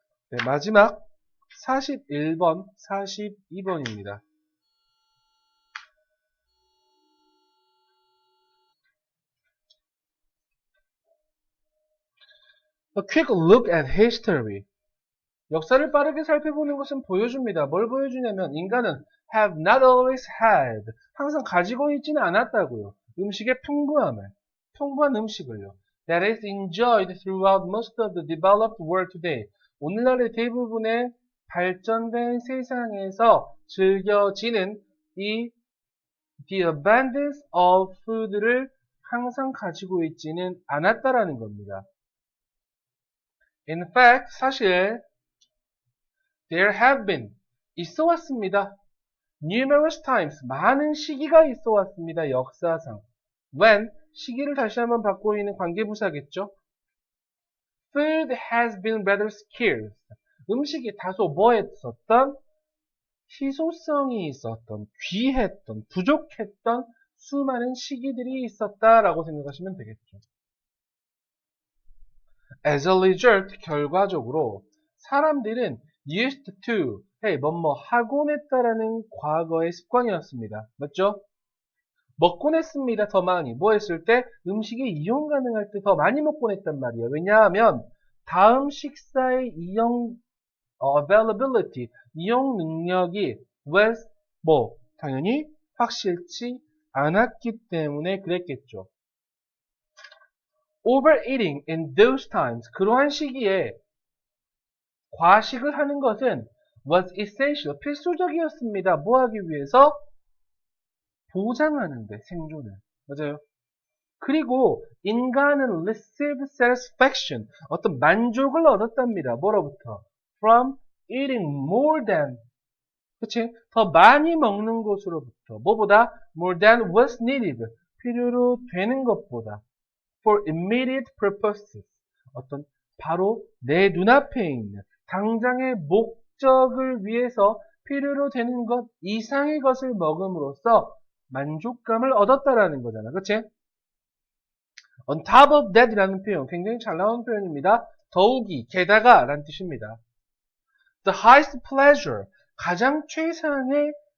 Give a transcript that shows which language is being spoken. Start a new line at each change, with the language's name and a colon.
Korean: 네, 마지막 41번, 42번입니다.
English: A quick look at history.
Korean: 역사를 빠르게 살펴보는 것은 보여줍니다. 뭘 보여주냐면 인간은
English: have not always had.
Korean: 항상 가지고 있지는 않았다고요. 음식의 풍부한 음식을요.
English: That is enjoyed throughout most of the developed world today.
Korean: 오늘날의 대부분의 발전된 세상에서 즐겨지는 이
English: the abundance of food
Korean: 를 항상 가지고 있지는 않았다라는 겁니다.
English: In fact,
Korean: 사실
English: there have been
Korean: 있어 왔습니다.
English: Numerous times
Korean: 많은 시기가 있어 왔습니다. 역사상. When 시기를 다시 한번 받고 있는 관계부사겠죠.
English: Food has been rather scarce.
Korean: 음식이 다소 뭐했었던 희소성이 있었던 귀했던 부족했던 수많은 시기들이 있었다라고 생각하시면 되겠죠. As a result, 결과적으로 사람들은
English: used to,
Korean: 뭐뭐 하곤 했다라는 과거의 습관이었습니다. 맞죠? 먹곤 했습니다. 더 많이. 뭐 했을 때? 음식이 이용 가능할 때 더 많이 먹곤 했단 말이에요. 왜냐하면 다음 식사의 availability, 이용 능력이 was 당연히 확실치 않았기 때문에 그랬겠죠.
English: Overeating in those times,
Korean: 그러한 시기에 과식을 하는 것은
English: was essential,
Korean: 필수적이었습니다. 뭐 하기 위해서? 보장하는데, 생존을. 맞아요. 그리고 인간은
English: received satisfaction,
Korean: 어떤 만족을 얻었답니다. 뭐로부터?
English: From eating more than,
Korean: 그치? 더 많이 먹는 것으로부터. 뭐보다?
English: More than was needed,
Korean: 필요로 되는 것보다.
English: For immediate purposes,
Korean: 어떤 바로 내 눈앞에 있는 당장의 목적을 위해서 필요로 되는 것 이상의 것을 먹음으로써 만족감을 얻었다라는 거잖아. 그치?
English: On top of that
Korean: 이라는 표현 굉장히 잘 나온 표현입니다. 더욱이, 게다가 라는 뜻입니다.
English: The highest pleasure,
Korean: 가장 최상의